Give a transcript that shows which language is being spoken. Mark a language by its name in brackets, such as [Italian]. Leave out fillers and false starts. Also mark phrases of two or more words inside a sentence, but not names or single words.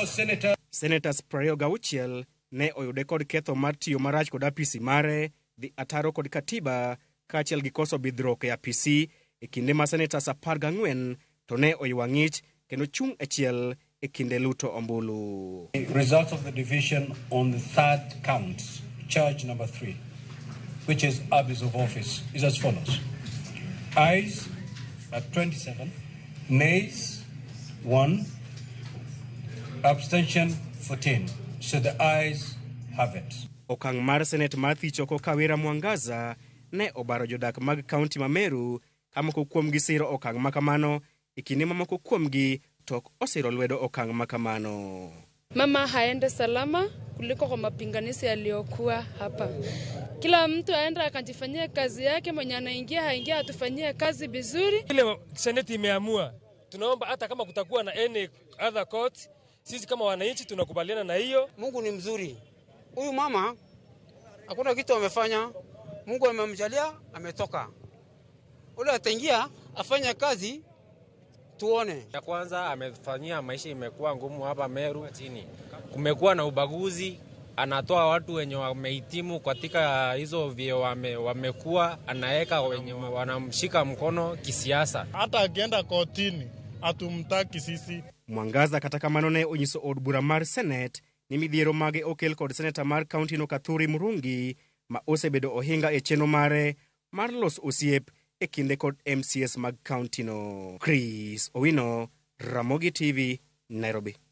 [Luo (Kenya and Tanzania)] Senators 26 ne oyude kod ketho mar tiyo marach kod apisi mare, dhi ataro kod katiba, kaachiel gi koso bidhruok e apisi e kinde ma Senators 14 to ne oywa ng'ich kendo chung' achiel e kinde luto ombulu. [English] The results of the division on the third count, charge number 3, which is abuse of office, is as follows. Ayes at 27, nays 1, abstention 14. So the ayes have it. [Luo (Kenya and Tanzania)] Okang' mar Senate mar thichoko Kawira Mwangaza ne obaro jodak mag kaunti ma Meru ka moko kuomgi siro okang' makamano e kinde mamoko kuomgi tok osiro lwedo okang' makamano. [Swahili] Mama haende salama kuliko kwa mapinganizi yaliyokuwa hapa. Kila mtu aenda akajifanyia kazi yake, mwenye anaingia haingia atufanyie kazi vizuri. Ile Senate imeamua, tunaomba hata kama kutakuwa na [English] any other court, [Swahili] sisi kama wananchi tunakubaliana na hiyo. Mungu ni mzuri. Huyu mama hakuna kitu amefanya. Mungu amemjalia, ametoka. Ule ataingia afanya kazi tuone. Ya kwanza amefanyia maisha imekuwa ngumu hapa Meru chini. Kumekuwa na ubaguzi, anatoa watu wenye wamehitimu katika hizo vyeo wamekuwa anaweka wenye wanamshika mkono kisiasa. Hata akienda kotini atumtaki sisi. [Luo (Kenya and Tanzania)] Mwangaza kata kamano ne onyiso od bura mar Senate ni midhiero mage okel kod seneta mar kaunti no Kathuri Murungi ma osebedo ohinga e chenro mare mar los osiep e kinde kod MCS mag kaunti no. Chris Owino, Ramogi TV, Nairobi.